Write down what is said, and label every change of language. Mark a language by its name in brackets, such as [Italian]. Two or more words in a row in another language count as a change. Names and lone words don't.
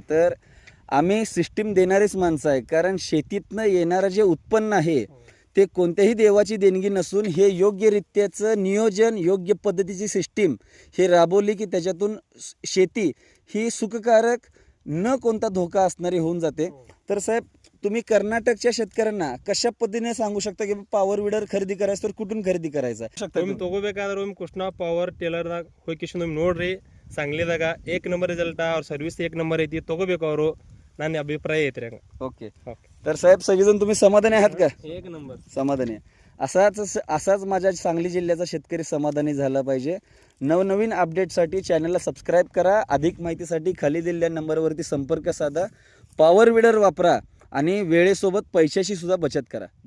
[Marathi] तर आम्ही सिस्टीम देणारीच माणसं आहे, कारण शेतीतनं येणारं जे उत्पन्न आहे ते कोणत्याही देवाची देणगी नसून हे योग्यरित्याचं नियोजन, योग्य पद्धतीची सिस्टीम हे राबवली की त्याच्यातून शेती ही सुखकारक, न कोणता धोका असणारी होऊन जाते. तर साहेब, तुम्ही कर्नाटकच्या शेतकऱ्यांना कशा पद्धतीने सांगू शकता की पॉवर विडर खरेदी करायचं तर कुठून खरेदी करायचं? [Kannada] ಒಮ್ಮೆ ತಗೋಬೇಕಾದ್ರೆ ಒಮ್ಮೆ ಕೃಷ್ಣ ಪವರ್ ಟೇಲರ್ದಾಗ ಹೋಗಿ ನೋಡ್ರಿ. सांगलीದಾಗ [Marathi] एक नंबर रिझल्ट और सर्व्हिस एक नंबर [Kannada] ಐತಿ. ತಗೋಬೇಕು ಅವರು. ನನ್ನ ಅಭಿಪ್ರಾಯ ಐತ್ರಿ ಹಂಗ. [Marathi] ओके. तर साहेब, सगळेजण तुम्ही समाधानी आहात का? एक नंबर. समाधानी आहे. असाच माझ्या सांगली जिल्ह्याचा शेतकरी समाधानी झाला पाहिजे. नवनवीन अपडेटसाठी चॅनलला सबस्क्राईब करा. अधिक माहितीसाठी खाली दिलेल्या नंबरवरती संपर्क साधा. पॉवर विडर वापरा आणि वेळेसोबत पैशाची सुद्धा बचत करा.